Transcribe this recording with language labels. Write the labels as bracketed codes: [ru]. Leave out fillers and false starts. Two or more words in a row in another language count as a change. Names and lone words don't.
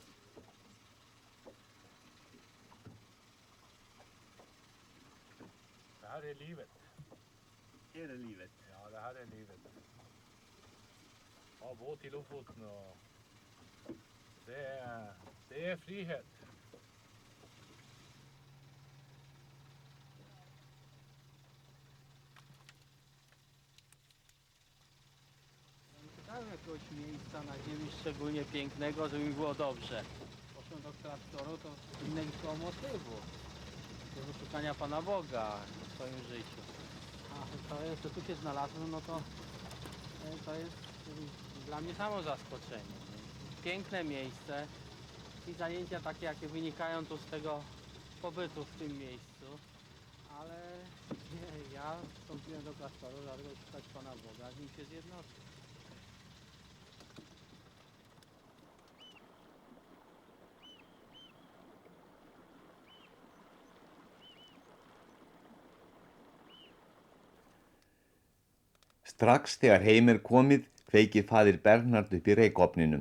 [no] Det her er livet. Her er livet. Ja, det her er livet. Ha båt i Lofoten og det er frihet. [pl] Szukałem jakiegoś miejsca na ziemi szczególnie pięknego, żeby mi było dobrze. Poszłem do klasztoru, to innego motywu. Do szukania Pana Boga w swoim życiu. A to jest, że tu się znalazłem, no to jest dla mnie samo zaskoczenie. Piękne miejsce i zajęcia takie, jakie wynikają tu z tego pobytu w tym miejscu. Ale nie, ja wstąpiłem do klasztoru, dlatego szukać Pana Boga, z nim się zjednoczyć. [is] Strax þegar heim komið kveikir faðir Bernhard upp í reykofninum.